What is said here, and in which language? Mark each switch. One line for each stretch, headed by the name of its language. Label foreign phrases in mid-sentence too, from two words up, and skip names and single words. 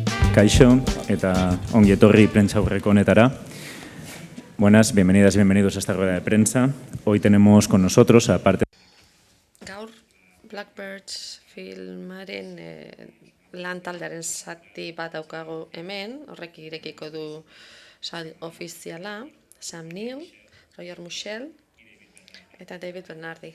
Basque: Kaixo, eta ongi etorri prentsa aurreko honetara.
Spanish: Buenas, bienvenidas y bienvenidos a esta rueda de prensa. Hoy tenemos con nosotros, aparte...
Basque: Gaur, Blackbirds filmaren lan taldearen zati bat daukagu hemen, horrek irekiko du sail ofiziala, Sam Neill, Roger Michell eta David Bernardi.